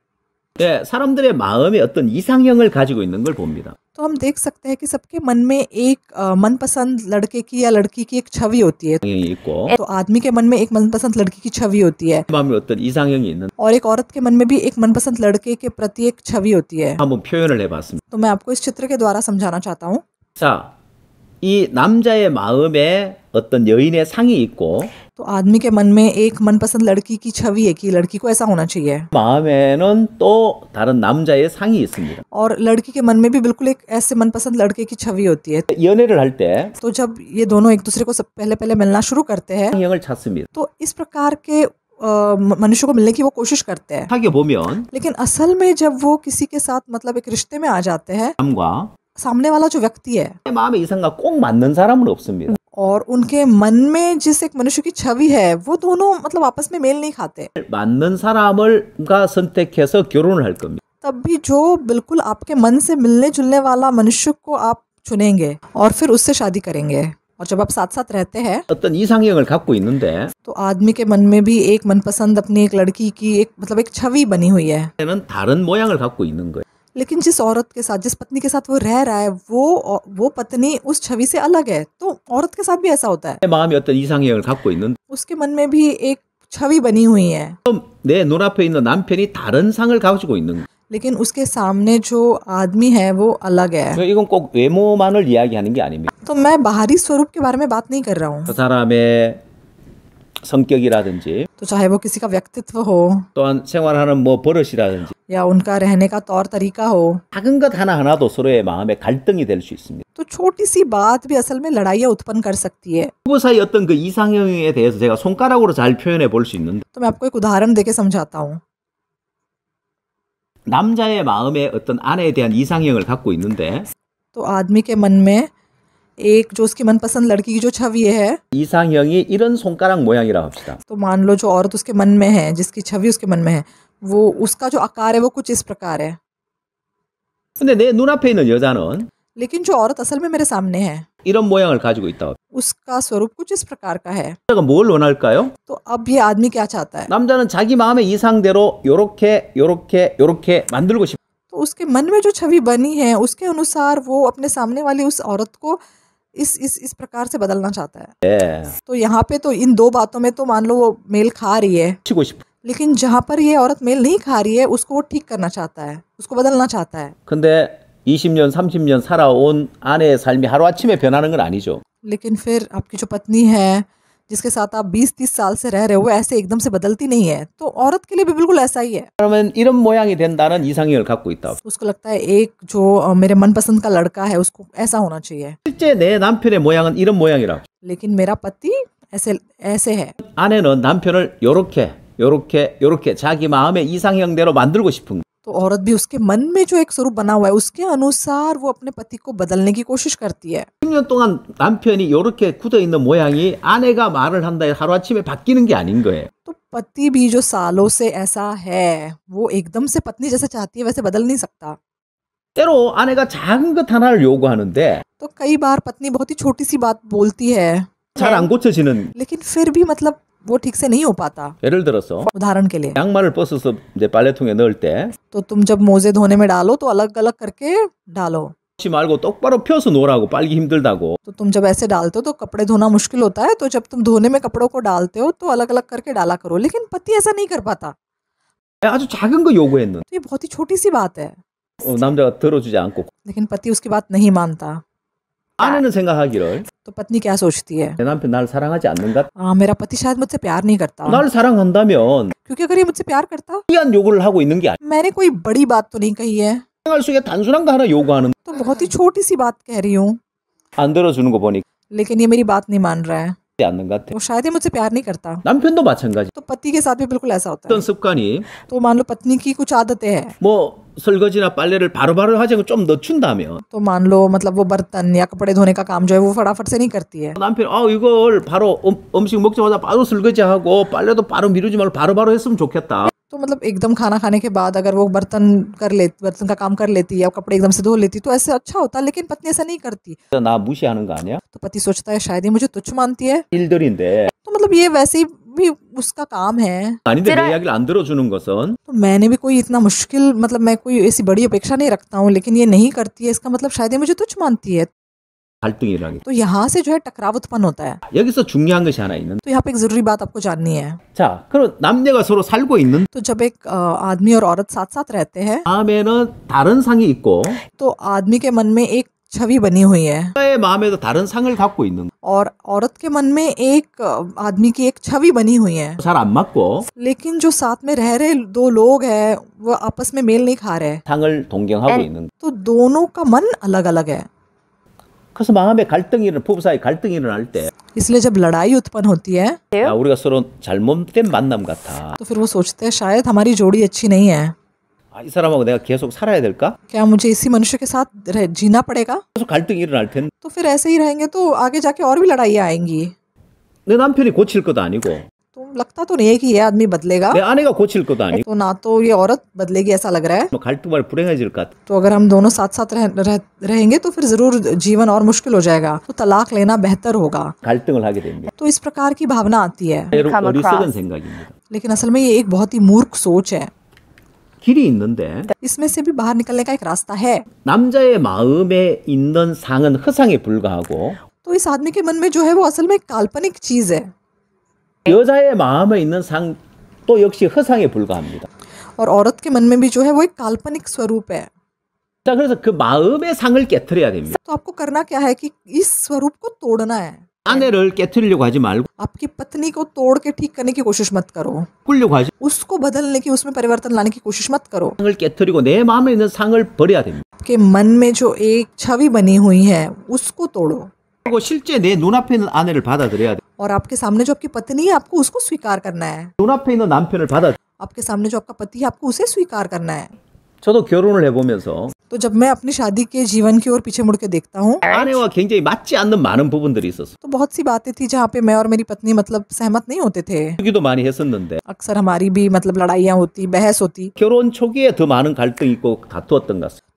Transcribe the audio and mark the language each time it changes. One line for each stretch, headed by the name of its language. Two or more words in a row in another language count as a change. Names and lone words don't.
Korean: 예, 사람들의 마음에 어떤 이상형을 가지고 있는 걸 봅니다.
Hindi: तो हम देख सकते हैं कि सबके मन में एक मनपसंद लड़के की या लड़की की एक छवि होती है।
Korean: 이상형이 있고
Hindi: तो आदमी के मन में एक मनपसंद लड़की की छवि होती है
Korean: 마음에 어떤 이상형이 있는
Hindi: और एक औरत के मन में भी एक मनपसंद लड़के के प्रति एक छवि होती है।
Korean: 한번 표현을 해봤습니다.
Hindi: तो मैं आपको इस चित्र के द्वारा समझाना चाहता हूँ।
Korean: 자, 이 남자의 마음에 어떤 여인의 상이 있고
Hindi: तो आदमी के मन में एक मनपसंद लड़की की छवि है कि लड़की को ऐसा होना चाहिए,
Korean: 마음에는 또 다른 남자의 상이 있습니다.
Hindi: और लड़की के मन में भी बिल्कुल एक ऐसे मनपसंद लड़के की छवि होती है।
Korean: 연애를 할 때
Hindi: तो जब ये दोनों एक दूसरे को सब पहले पहले मिलना शुरू करते हैं
Korean: 이상형을 찾습니다.
Hindi: तो इस प्रकार के मनुष्य को मिलने की वो कोशिश करते हैं,
Korean: 사귀어 보면
Hindi: लेकिन असल में जब वो किसी के साथ मतलब एक रिश्ते में आ जाते हैं,
Korean: 남과
Hindi: सामने वाला जो व्यक्ति है
Korean: 마음의 이상과 꼭 맞는 사람은 없습니다.
Hindi: और उनके मन में जिस एक मनुष्य की छवि है वो दोनों मतलब आपस में मेल नहीं खाते।
Korean: 맞는 사람을가 선택해서 결혼을 할 겁니다.
Hindi: तब भी जो बिल्कुल आपके मन से मिलने जुलने वाला मनुष्य को आप चुनेंगे और फिर उससे शादी करेंगे। और जब आप साथ साथ रहते हैं
Korean: 어떤 이상형을 갖고 있는데
Hindi: तो आदमी के मन में भी एक मनपसंद अपनी एक लड़की की एक मतलब एक छवि बनी हुई है,
Korean: 는 다른 모양을 갖고 있는 거예요.
Hindi: लेकिन जिस औरत के साथ जिस पत्नी के साथ वो रह रहा है वो पत्नी उस छवि से अलग है। तो औरत के साथ भी ऐसा होता है,
Korean: 내 마음이 어떤 이상형을 갖고 있는데
Hindi: उसके मन में भी एक छवि बनी हुई है,
Korean: 내 눈앞에 있는 남편이 다른 상을 가지고 있는 거예요.
Hindi: लेकिन उसके सामने जो आदमी है वो अलग है।
Korean: 이건 꼭 외모만을 이야기하는 게 아닙니다.
Hindi: तो मैं बाहरी स्वरूप के बारे में बात नहीं कर रहा हूँ।
Korean: 그 사람의 성격이라든지
Hindi: तो चाहे वो किसी का व्यक्तित्व हो
Korean: 또한 생활하는 뭐 버릇이라든지
Hindi: या उनका रहने का तौर तरीका हो,
Korean: 작은 것 하나하나도 서로의 마음에 갈등이 될 수 있습니다.
Hindi: तो छोटी सी बात भी असल में लड़ाइयाँ उत्पन्न कर सकती है।
Korean: 부부 사이 어떤 그 이상형에 대해서 제가 손가락으로 잘 표현해 볼 수 있는데
Hindi: तो मैं आपको एक उदाहरण देके समझाता हूँ।
Korean: 남자의 마음에 어떤 아내에 대한 이상형을 갖고 있는데
Hindi: तो आदमी के मन में एक जो उसकी मनपसंद लड़की की जो छवि है,
Korean: 이상형이 이런 손가락 모양이라고 합시다.
Hindi: तो मान लो जो औरत उसके मन में है, जिसकी छवि उसके मन में है, वो उसका जो आकार है वो कुछ इस प्रकार है।
Korean: 근데 내 눈앞에 있는 여자는
Hindi: लेकिन जो औरत असल में मेरे सामने है
Korean: 이런 모양을 가지고 있다.
Hindi: उसका स्वरूप कुछ इस प्रकार का है।
Korean: 여자가 뭘 원할까요?
Hindi: तो अब ये आदमी क्या चाहता है?
Korean: 남자는 자기 마음의 이상대로 요렇게 만들고 싶어.
Hindi: तो उसके मन में जो छवि बनी है उसके अनुसार वो अपने सामने वाली उस औरत को इस प्रकार से बदलना चाहता है। तो यहाँ पे तो इन दो बातों में तो मान लो वो मेल खा रही है,
Korean: 치고 싶어.
Hindi: लेकिन जहाँ पर ये औरत मेल नहीं खा रही है उसको वो ठीक करना चाहता है, उसको बदलना चाहता है।
Korean: 근데 20년, 30년 살아온 아내의 삶이 하루아침에 변하는 건 아니죠.
Hindi: लेकिन फिर आपकी जो पत्नी है जिसके साथ आप 20-30 साल से रह रहे हो वो ऐसे एकदम से बदलती नहीं है, तो औरत के लिए भी बिल्कुल ऐसा ही है।
Korean: 그러면 이런 모양이 된다는 이상형을 갖고 있다.
Hindi: उसको लगता है एक जो मेरे मनपसंद का लड़का है उसको ऐसा होना चाहिए,
Korean: 실제 내 남편의 모양은 이런 모양이라고.
Hindi: लेकिन मेरा पति ऐसे ऐसे है।
Korean: 아내는 남편을 요렇게 자기 마음의 이상형대로 만들고 싶은 거예요.
Hindi: तो औरत भी उसके मन में जो एक स्वरूप बना हुआ है उसके अनुसार वो अपने पति को बदलने की कोशिश करती है।
Korean: 10년 동안 남편이 요렇게 굳어 있는 모양이 아내가 말을 한다 해서 하루아침에 바뀌는 게 아닌 거예요.
Hindi: तो पति भी जो सालों से ऐसा है वो एकदम से पत्नी जैसे चाहती है वैसे बदल नहीं सकता।
Korean: 때로 아내가 작은 것 하나를 요구하는데
Hindi: तो कई बार पत्नी बहुत ही छोटी सी बात बोलती है
Korean: 잘 안 고쳐지는.
Hindi: लेकिन फिर भी मतलब वो ठीक से नहीं हो पाता।
Korean: 예를 들어서
Hindi: उदाहरण के लिए
Korean: 양말을 벗어서 이제 빨래통에 넣을 때
Hindi: तो तुम जब मोजे धोने में डालो तो अलग अलग करके डालो,
Korean: 지 말고 똑바로 펴서 놓으라고, 빨기 힘들다고.
Hindi: तो तुम जब ऐसे डालते हो तो कपड़े धोना मुश्किल होता है, तो जब तुम धोने में कपड़ों को डालते हो तो अलग अलग करके डाला करो, लेकिन पति ऐसा नहीं कर पाता।
Korean: 아주 작은 거 요구했는데
Hindi: तो ये बहुत ही छोटी सी बात है,
Korean: 남자가 들어주지 않고
Hindi: लेकिन पति उसकी बात नहीं मानता।
Korean: 아내는 생각하기를
Hindi: तो पत्नी क्या सोचती है,
Korean: 내 남편 나를 사랑하지 않는가?
Hindi: मेरा पति शायद मुझसे प्यार नहीं करता,
Korean: 나를 사랑한다면
Hindi: क्योंकि अगर ये मुझसे प्यार करता,
Korean: 귀한 요구를 하고 있는 게 아니야.
Hindi: मैंने कोई बड़ी बात तो नहीं कही है,
Korean: 생활 속에 단순한 거 하나 요구하는
Hindi: तो बहुत ही छोटी सी बात कह रही हूँ,
Korean: 안 들어주는 거 보니
Hindi: लेकिन ये मेरी बात नहीं मान रहा है,
Korean: 않는 것 같아.
Hindi: तो शायद ये मुझसे प्यार नहीं करता।
Korean: 남편도 마찬가지.
Hindi: तो पति के साथ भी बिल्कुल ऐसा होता
Korean: 어떤
Hindi: है।
Korean: 습관이
Hindi: तो मान लो पत्नी की कुछ आदतें हैं,
Korean: 뭐 설거지나 빨래를 바로바로 하지 않고 좀 늦춘다면
Hindi: तो मान लो मतलब वो बर्तन या कपड़े धोने का काम जो है वो फटाफट से नहीं करती है,
Korean: 남편이 이걸 바로 음식 먹자마자 바로 설거지하고 빨래도 바로 미루지 말고 바로바로 했으면 좋겠다.
Hindi: तो मतलब एकदम खाना खाने के बाद अगर वो बर्तन का काम कर लेती या कपड़े एकदम से धो लेती तो ऐसे अच्छा होता, लेकिन पत्नी ऐसा नहीं करती।
Korean: 나 무시하는 거 아니야?
Hindi: तो पति सोचता है शायद ये मुझे तुच्छ मानती है,
Korean: 일들인데
Hindi: तो मतलब ये वैसे ही भी उसका काम है।
Korean: 아닌데 내 이야기를 안 들어주는 것은
Hindi: तो मैंने भी कोई इतना मुश्किल मतलब मैं कोई ऐसी बड़ी अपेक्षा नहीं रखता हूँ, लेकिन ये नहीं करती है, इसका मतलब शायद ये मुझे तुच्छ मानती है।
Korean: 갈등이 일어나게.
Hindi: तो यहाँ से जो है टकराव उत्पन्न होता है।
Korean: 여기서 중요한 것이 하나 있는데
Hindi: तो यहाँ पे एक जरूरी बात आपको जाननी है।
Korean: 자, 그럼 남녀가 서로 살고 있는
Hindi: तो जब एक आदमी और औरत साथ साथ रहते हैं
Korean: 마음에는 다른 상이 있고
Hindi: तो आदमी के मन में एक छवि बनी हुई है
Korean: 여자의 마음에도 다른 상을 갖고 있는
Hindi: और औरत के मन में एक आदमी की एक छवि बनी हुई है,
Korean: 잘 안 맞고
Hindi: लेकिन जो साथ में रह रहे दो लोग हैं वो आपस में मेल नहीं खा रहे,
Korean: 상을 동경하고 있는.
Hindi: तो दोनों का मन अलग अलग है।
Korean: 그래서 마음에 갈등이 일어나 부부 사이 갈등이 일어날 때
Hindi: इसलिए जब लड़ाई उत्पन्न होती है
Korean: 야, 우리가 서로 잘못된 만남 같아.
Hindi: तो फिर वो सोचते हैं शायद हमारी जोड़ी अच्छी नहीं है,
Korean: 이 사람하고 내가 계속 살아야 될까?
Hindi: क्या मुझे इसी मनुष्य के साथ जीना पड़ेगा।
Korean: 계속 갈등이 일어날 텐데
Hindi: तो फिर ऐसे ही रहेंगे तो आगे जाके और भी लड़ाइयाँ आएंगी।
Korean: 내 남편이 고칠 것도 आ니고
Hindi: तो लगता तो नहीं है कि ये आदमी बदलेगा,
Korean: 내 आ내가 गो칠 것도 아니고
Hindi: तो ना तो ये औरत बदलेगी ऐसा लग रहा है।
Korean: 갈등만 불행해질 것 같아.
Hindi: तो अगर हम दोनों साथ साथ रहेंगे तो फिर जरूर जीवन और मुश्किल हो जाएगा, तो तलाक लेना बेहतर होगा।
Korean: 갈등을 하게 됩니다.
Hindi: तो इस प्रकार की भावना आती है,
Korean: 여러분 어리석은 생각입니다.
Hindi: लेकिन असल में ये एक बहुत ही मूर्ख सोच है।
Korean: 길이 있는데
Hindi: इसमें से भी बाहर निकलने का एक रास्ता है।
Korean: 남자의 마음에 있는 상은 허상에 불과하고
Hindi: तो इस आदमी के मन में जो है वो असल में एक काल्पनिक चीज है,
Korean: 여자의 마음에 있는 상도 역시 허상에 불과합니다.
Hindi: और औरत के मन में भी जो है वो एक काल्पनिक स्वरूप है।
Korean: 자, 그래서 그 마음의 상을 깨트려야 됩니다.
Hindi: तो आपको करना क्या है कि इस स्वरूप को तोड़ना है।
Korean: 아내를 깨트리려고 하지 말고
Hindi: आपकी पत्नी को तोड़ के ठीक करने की कोशिश मत करो,
Korean: 꾸려고 하지
Hindi: उसको बदलने की उसमें परिवर्तन लाने की कोशिश मत करो।
Korean: 상을 깨트리고 내 마음에 있는 상을 버려야 됩니다.
Hindi: आपके मन में जो एक छवि बनी हुई है उसको तोड़ो,
Korean: 그리고 실제 내 눈앞에 있는 아내를 받아들여야 돼.
Hindi: और आपके सामने जो आपकी पत्नी है आपको उसको स्वीकार करना है।
Korean: 눈앞에 있는 남편을 받아.
Hindi: आपके सामने जो आपका पति है आपको उसे स्वीकार करना है।
Korean: 저도 결혼을 해보면서
Hindi: तो जब मैं अपनी शादी के जीवन की ओर पीछे मुड़ के देखता हूँ
Korean: 아내와 굉장히 맞지 않는 많은 부분들이 있었어.
Hindi: तो बहुत सी बातें थी जहाँ पे मैं और मेरी पत्नी मतलब सहमत नहीं होते थे।
Korean: 얘기도 많이 했었는데
Hindi: अक्सर हमारी भी मतलब लड़ाइयाँ होती, बहस होती।
Korean: 결혼 초기에 더 많은 갈등이 있고 다투었던 것 같습니다.